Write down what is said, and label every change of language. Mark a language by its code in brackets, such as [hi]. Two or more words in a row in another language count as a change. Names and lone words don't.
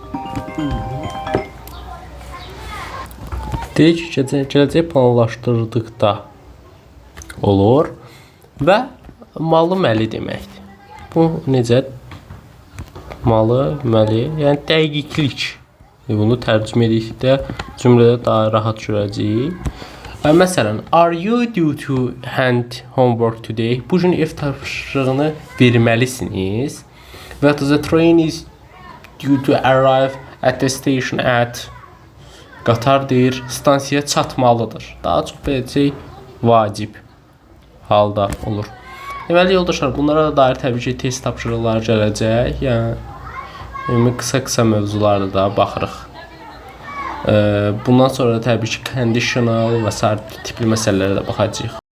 [az] Deyirik ki, gələcək planlaşdırdıqda olur və malı məli deməkdir. Bu necə? Malı məli, yəni dəqiqlik. Bunu tərcümə edikdə cümlədə daha rahat görəcəyik. Məsələn, [en] are you due to hand homework today? [az] Bu gün ev tapşırığını verməlisiniz. [en] Və the train is due to arrive at the station at. [az] Qatar deyir, stansiyaya çatmalıdır. Daha çox beləcək vacib halda olur. Deməli yoldaşlar, bunlara da dair təbii ki, test tapşırıqları gələcək. Yəni qısa mövzularda da baxırıq. Bundan sonra da təbii ki, conditional və sair tipli məsələlərə də baxacağıq.